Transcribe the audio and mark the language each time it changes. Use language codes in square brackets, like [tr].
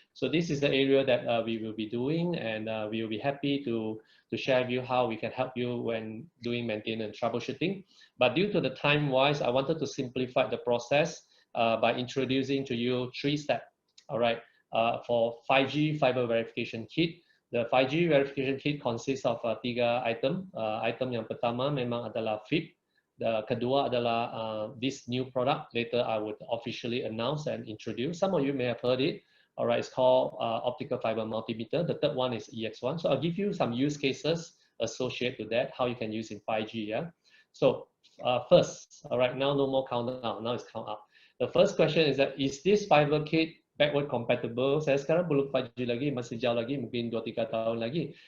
[en] So this is the area that we will be doing, and we will be happy to share with you how we can help you when doing maintenance troubleshooting. But due to the time wise, I wanted to simplify the process by introducing to you 3 steps. All right, for 5G fiber verification kit, the 5G verification kit consists of 3 item. [id] Item yang pertama memang adalah FIP. The kedua adalah [en] this new product. Later I would officially announce and introduce. Some of you may have heard it. All right, it's called Optical Fiber Multimeter. The third one is EX1. So I'll give you some use cases associated with that, how you can use in 5G. Yeah. So first, all right, now no more countdown. Now it's count up. The first question is that, is this fiber kit backward compatible? [id] Saya sekarang belum 5G lagi, masih jauh lagi, mungkin 2-3 tahun lagi.